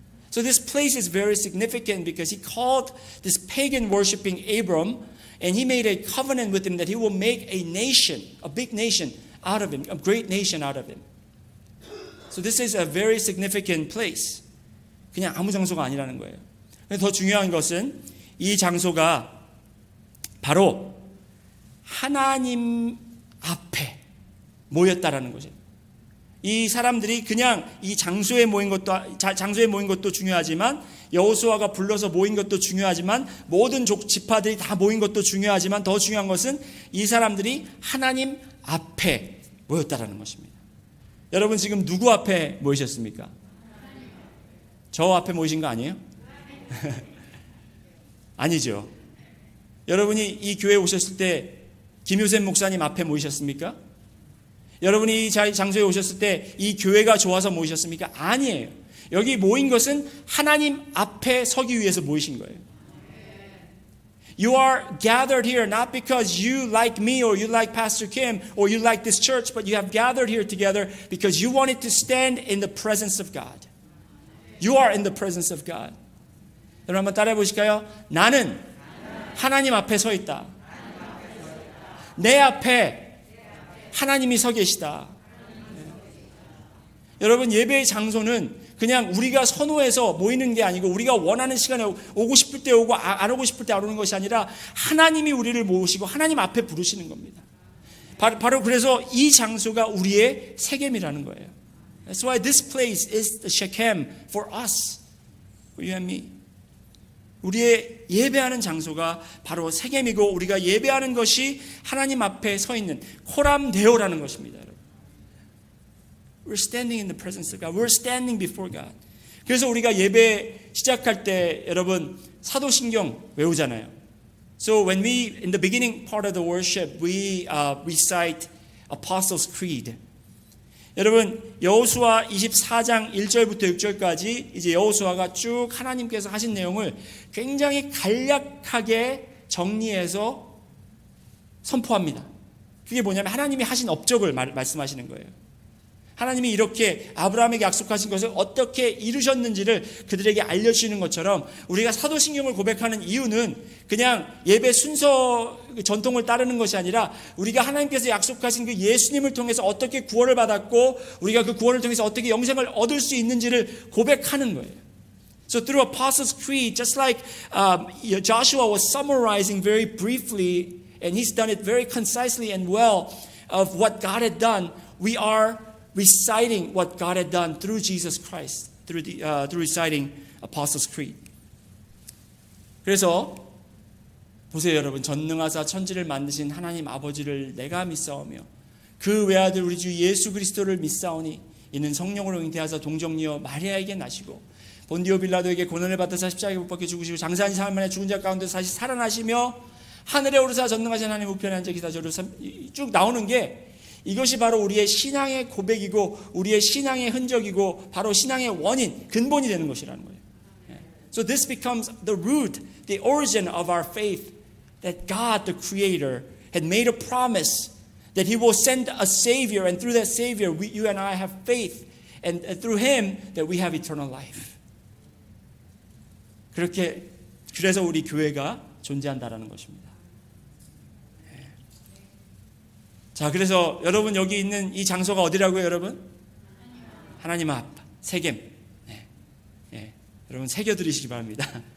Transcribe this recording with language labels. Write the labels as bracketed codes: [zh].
[en] So this place is very significant because he called this pagan worshiping Abram and he made a covenant with him that he will make a nation, a big nation out of him, a great nation out of him. So this is a very significant place. [ko] 그냥 아무 장소가 아니라는 거예요. 더 중요한 것은 이 장소가 바로 하나님 앞에 모였다라는 거죠. 이 사람들이 그냥 이 장소에 모인 것도 중요하지만 여호수아가 불러서 모인 것도 중요하지만 모든 지파들이 다 모인 것도 중요하지만 더 중요한 것은 이 사람들이 하나님 앞에 모였다라는 것입니다. 여러분 지금 누구 앞에 모이셨습니까? 저 앞에 모이신 거 아니에요? 아니죠. 여러분이 이 교회에 오셨을 때 김효샘 목사님 앞에 모이셨습니까? 여러분이 이 장소에 오셨을 때 이 교회가 좋아서 모이셨습니까? 아니에요. 여기 모인 것은 하나님 앞에 서기 위해서 모이신 거예요. [en] You are gathered here not because you like me or you like Pastor Kim or you like this church, but you have gathered here together because you wanted to stand in the presence of God. You are in the presence of God. [ko] 여러분 한번 따라해 보실까요? 나는 하나님 앞에 서 있다. 내 앞에 하나님이 서 계시다. 여러분 예배의 장소는 그냥 우리가 선호해서 모이는 게 아니고 우리가 원하는 시간에 오고 싶을 때 오고 안 오고 싶을 때 안 오는 것이 아니라 하나님이 우리를 모으시고 하나님 앞에 부르시는 겁니다. 바로 그래서 이 장소가 우리의 세겜이라는 거예요. [en] That's why this place is the Shechem for us, for you and me. [ko] 우리의 예배하는 장소가 바로 세겜이고 우리가 예배하는 것이 하나님 앞에 서 있는 코람데오라는 것입니다. 여러분. [en] We're standing in the presence of God. We're standing before God. [ko] 그래서 우리가 예배 시작할 때 여러분 사도신경 외우잖아요. [en] So when we in the beginning part of the worship we recite Apostles' Creed. [ko] 여러분 여호수아 24장 1절부터 6절까지 이제 여호수아가 쭉 하나님께서 하신 내용을 굉장히 간략하게 정리해서 선포합니다. 그게 뭐냐면 하나님이 하신 업적을 말씀하시는 거예요. 하나님이 이렇게 아브라함에게 약속하신 것을 어떻게 이루셨는지를 그들에게 알려주시는 것처럼 우리가 사도신경을 고백하는 이유는 그냥 예배 순서 전통을 따르는 것이 아니라 우리가 하나님께서 약속하신 그 예수님을 통해서 어떻게 구원을 받았고 우리가 그 구원을 통해서 어떻게 영생을 얻을 수 있는지를 고백하는 거예요. [en] So through Apostles' Creed, just like Joshua was summarizing very briefly and he's done it very concisely and well of what God had done, we are reciting what God had done through Jesus Christ, through reciting Apostles' Creed. [ko] 그래서 보세요 여러분, 전능하사 천지를 만드신 하나님 아버지를 내가 믿사오며 그 외아들 우리 주 예수 그리스도를 믿사오니 이는 성령으로 잉태하사 동정녀 마리아에게 나시고 본디오 빌라도에게 고난을 받으사 십자가에 못 박혀 죽으시고 장사한 사흘 만에 죽은 자 가운데 다시 살아나시며 하늘에 오르사 전능하신 하나님 우편에 앉아 계시다. 쭉 나오는 게 이것이 바로 우리의 신앙의 고백이고 우리의 신앙의 흔적이고 바로 신앙의 원인, 근본이 되는 것이라는 거예요. [en] So this becomes the root, the origin of our faith, that God, the Creator, had made a promise that He will send a Savior, and through that Savior, you and I have faith, and through Him that we have eternal life. [ko] 그래서 우리 교회가 존재한다라는 것입니다. 자, 그래서 여러분 여기 있는 이 장소가 어디라고요, 여러분? 하나님 앞, 세겜. 여러분 새겨드리시기 바랍니다.